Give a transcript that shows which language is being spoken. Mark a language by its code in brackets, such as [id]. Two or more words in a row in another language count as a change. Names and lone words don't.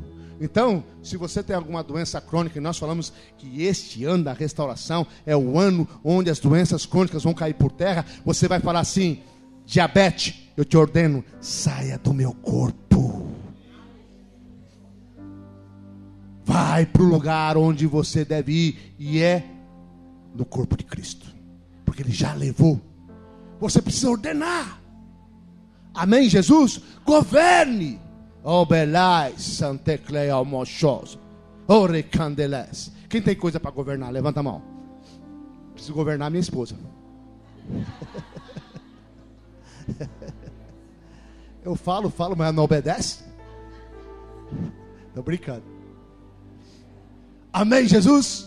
[pt] Então, se você tem alguma doença crônica, e nós falamos que este ano da restauração é o ano onde as doenças crônicas vão cair por terra, você vai falar assim: diabetes, eu te ordeno, saia do meu corpo. Vai para o lugar onde você deve ir, e é no corpo de Cristo, porque Ele já levou. Você precisa ordenar. Amém, Jesus? Governe. Obelais, Santeclei almochoso. Ore candeles. Quem tem coisa para governar? Levanta a mão. Preciso governar minha esposa. Eu falo, mas ela não obedece. Estou brincando. Amém, Jesus?